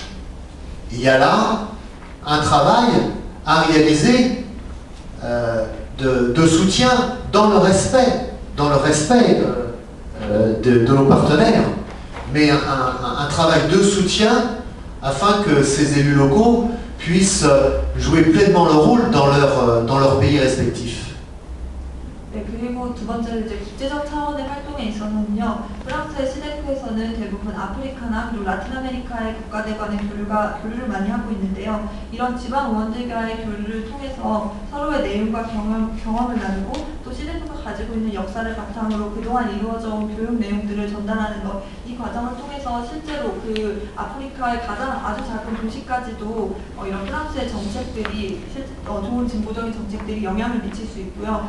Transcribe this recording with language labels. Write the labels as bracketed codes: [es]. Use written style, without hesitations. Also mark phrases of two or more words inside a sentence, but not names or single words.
[fr] Il y a là un travail à réaliser de soutien dans le respect de nos partenaires, mais un travail de soutien afin que ces élus locaux puissent jouer pleinement leur rôle dans leur pays respectif. [ko] 네, 그리고 두 번째로 이제 국제적 차원의 활동에 있어서는요, 프랑스의 시대프에서는 대부분 아프리카나 그리고 라틴 아메리카의 국가들 간의 교류를 많이 하고 있는데요. 이런 지방 의원들과의 교류를 통해서 서로의 내용과 경험을 나누고 또 시대프가 가지고 있는 역사를 바탕으로 그동안 이루어져 온 교육 내용들을 전달하는 것, 이 과정을 통해서 실제로 그 아프리카의 가장 아주 작은 도시까지도 이런 프랑스의 정책들이 좋은 진보적인 정책들이 영향을 미칠 수 있고요.